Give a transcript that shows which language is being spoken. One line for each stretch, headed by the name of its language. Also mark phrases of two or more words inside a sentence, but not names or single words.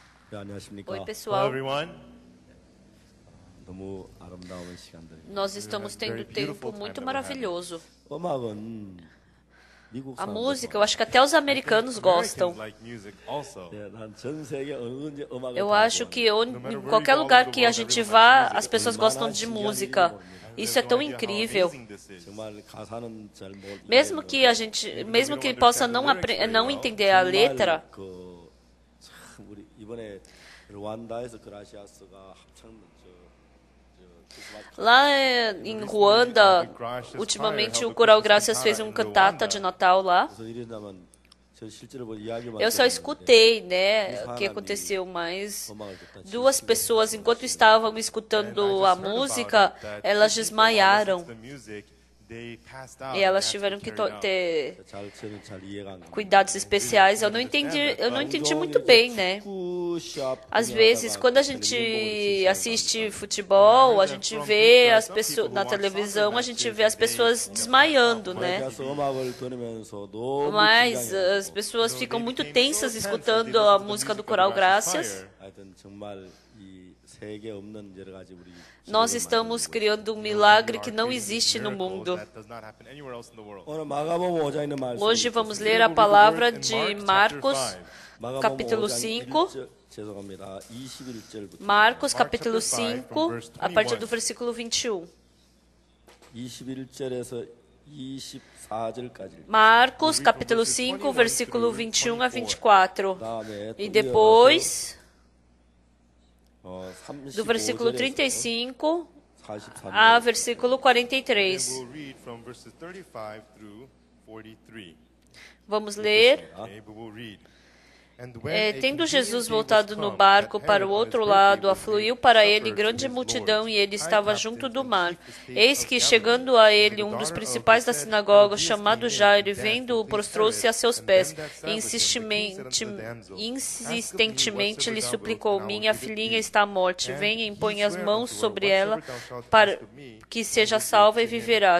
Korean: 네,
Portuguese: Oi,
Korean: 안녕하십니까.
English: Hello,
Portuguese: pessoal.
English: everyone.
Korean: 너무 아름다운 시간들입니다.
Portuguese: Nós estamos tendo tempo muito maravilhoso.
Korean: 음악은 미국
Portuguese: A
Korean: 사람들
Portuguese: música, eu acho que até os americanos gostam.
English: Like music also.
Korean: 난전 세계 어느 음악을
Portuguese: Eu
Korean: 다
Portuguese: acho que
Korean: 좋아합니다.
Portuguese: em qualquer lugar que a gente vá, as pessoas gostam de música. Isso é tão incrível.
Korean: 정말 가사는 잘 모르.
Portuguese: Mesmo que possa não entender a letra,
Korean: 참 우리 이번에 르완다에서 그라시아스가 합창
Portuguese: lá em Ruanda, ultimamente o Coral Graças fez cantata de Natal lá.
Korean: 무슨 일이냐면 저 실제로 뭐 이야기만
Portuguese: Eu só escutei, né, o que aconteceu, mas duas pessoas, enquanto estavam escutando a música, elas desmaiaram. E elas tiveram que ter
Korean: 잘 이해가 안 가.
Portuguese: cuidados especiais. Eu não entendi muito bem, né? Às vezes, quando a gente assiste futebol, a gente vê as pessoas na televisão, a gente vê as pessoas desmaiando, né?
Korean: 그래서 음악을 들으면서 너무
Portuguese: Mas as pessoas ficam muito tensas escutando a música do Coral Graças.
Korean: 하여튼 정말 이 세계 없는 여러 가지 우리
Portuguese: Nós estamos criando um milagre que não existe no mundo.
Korean: 오늘 마가복음 5장에 있는 말씀.
Portuguese: Hoje vamos ler a palavra de Marcos, capítulo 5.
Korean: 죄송합니다. 21절부터
Portuguese: Marcos, capítulo 5, a partir do versículo 21.
Korean: 21절에서 24절까지.
Portuguese: Marcos, capítulo 5, versículo 21 a 24.
Korean: 그다음에
Portuguese: E depois, do
Korean: 35절에서
Portuguese: versículo 35
Korean: 43절.
Portuguese: a versículo 43.
English: We'll read from verses 35 through 43.
Portuguese: Vamos ler.
English: Okay, but we'll read. And when
Portuguese: Tendo Jesus voltado no barco para o outro lado, afluiu para ele grande multidão e ele estava junto do mar. Eis que, chegando a ele, um dos principais da sinagoga, chamado Jairo, e vendo-o, prostrou-se a seus pés e insistentemente lhe suplicou: Minha filhinha está à morte, venha e impõe as mãos sobre ela para que seja salva e viverá.